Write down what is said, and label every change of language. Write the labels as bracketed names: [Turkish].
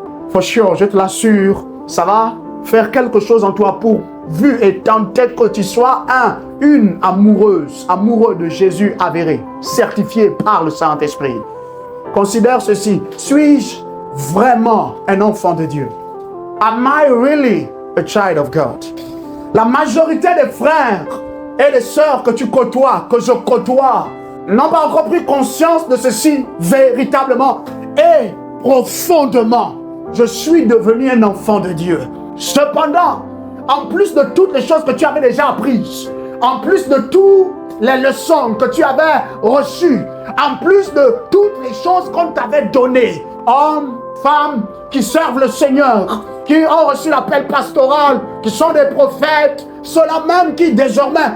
[French] For sure, je te l'assure, ça va faire quelque chose en toi pour, vu et tenter que tu sois une amoureux de Jésus avéré, certifié par le Saint-Esprit. Considère ceci, suis-je vraiment un enfant de Dieu? [English] Am I really a child of God? [French] La majorité des frères et des sœurs que tu côtoies, que je côtoie, n'ont pas encore pris conscience de ceci véritablement et profondément. Je suis devenu un enfant de Dieu. Cependant, en plus de toutes les choses que tu avais déjà apprises, en plus de toutes les leçons que tu avais reçues, en plus de toutes les choses qu'on t'avait données, hommes, femmes qui servent le Seigneur, qui ont reçu l'appel pastoral, qui sont des prophètes, ceux-là même qui désormais